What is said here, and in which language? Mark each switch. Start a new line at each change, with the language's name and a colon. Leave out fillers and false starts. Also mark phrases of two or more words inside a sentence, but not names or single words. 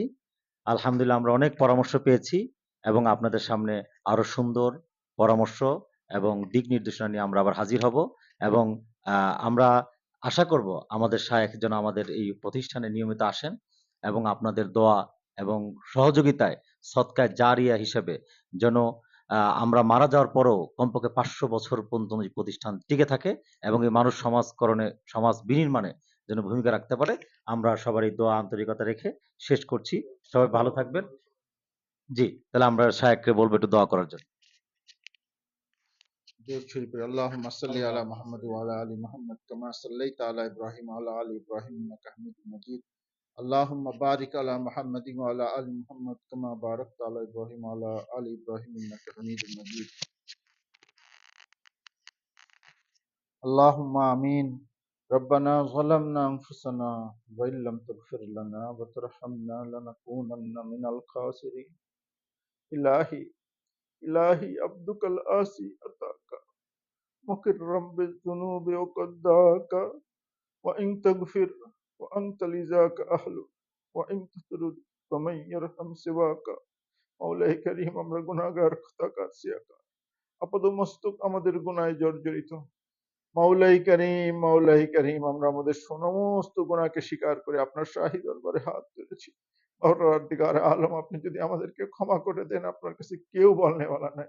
Bangla: আলহামদুলিল্লাহ আমরা অনেক পরামর্শ পেয়েছি এবং আপনাদের সামনে আরো সুন্দর পরামর্শ এবং দিক নির্দেশনা নিয়ে আমরা আবার হাজির হব এবং আমরা আশা করব আমাদের শায়েখ যেন আমাদের এই প্রতিষ্ঠানে নিয়মিত আসেন এবং আপনাদের দোয়া এবং সহযোগিতায় সদকায়ে জারিয়া হিসেবে যেন আমরা মারা যাওয়ার পরও কমপক্ষে 500 বছর পর্যন্ত এই প্রতিষ্ঠান টিকে থাকে এবং এই মানুষ সমাজকরণে, সমাজ বিনির্মাণে যেন ভূমিকা রাখতে পারে। আমরা সবারই দোয়া আন্তরিকতা রেখে শেষ করছি। সবাই ভালো থাকবেন। জি, তাহলে আমরা শায়েখকে বলবো একটু দোয়া করার জন্য।
Urdu: درود شریف پڑھ
Arabic: اللہم صلی علی محمد وعلی آل محمد کما صلیت علی ابراہیم وعلی آل ابراہیم انک حمید مجید اللہم بارک علی محمد وعلی آل محمد کما بارکت علی ابراہیم وعلی آل ابراہیم انک حمید مجید اللہم آمین ربنا ظلمنا انفسنا وإن لم تغفر لنا وترحمنا لنكونن من الخاسرین الہی الہی عبدک الآسی عطاک مقرا بالذنوب وقد دعاك وإن تغفر وأنت لذاك أهل وإن تطرد فمن يرحم سواك
Bangla: মাওলাই করিম আমরা গুনাহগার খোদাকার সিয়াকার আপাদমস্তক আমাদের গুনাহে জর্জরিত মাওলাই করিম আমরা আমাদের সমস্ত গুনাহকে স্বীকার করে আপনার শাহী দরবারে হাত তুলেছি। পরওয়ারদিগার আলম, আপনি যদি আমাদেরকে ক্ষমা করে দেন, আপনার কাছে কেউ বলনেওয়ালা নাই।